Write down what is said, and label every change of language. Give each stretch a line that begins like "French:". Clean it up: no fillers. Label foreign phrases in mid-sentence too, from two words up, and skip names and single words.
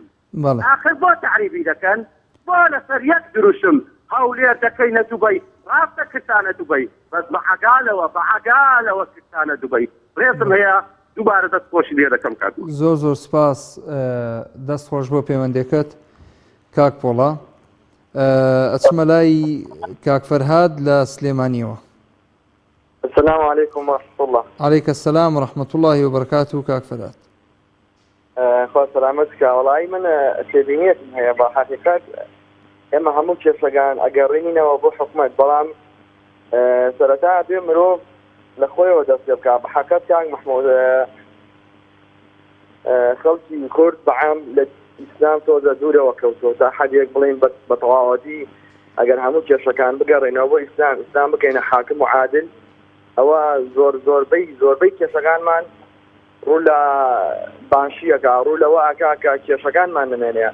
Central Kurdish: آخر بۆ تعریبی دەکەن بۆ لەسەر یەک دروشم هەولێر دەکەینە دووبەی ڕاستە کردانە دووبەی بەس بە عەگالەوە کردانە دووبەی. ڕێزم هەیە دووبارە دەستخۆشی لێ دەکەم کات. زۆر سپاس دەستخۆش بۆ پەیوەندێکت کاک پۆڵا. ئەچمە لای کاک فەرهاد لە سلێمانیەوە.
Arabic: السلام عليكم ورحمة الله. عليك السلام ورحمة الله وبركاته كاك فەرهاد.
Central Kurdish: خوا
Arabic: سلامتك والله
Central Kurdish: من سێبینیەتم هەیە بە حقیقەت ئێمە هەموو کێشەکان ئەگەڕێنینەوە بۆ حکومەت بەڵام سەرەتا بێ مرۆڤ لە خۆیەوە دەست پێ بکات. بە حقیقەت کاک محمود خەڵکی کورد بەعام لە ئیسلام تۆزە دوورەوە کەوتووە تا حەدێک بڵێن بە تەواوەتی ئەگەر هەموو کێشەکان بگەڕێنەوە بۆ ئیسلام بکەینە حاکم و عادل ئەوە زۆربەی کێشەکانمان ڕوو لە بانشیەکە ڕوو لەوە ئاکاکە کێشەکانمان نمێنەیە.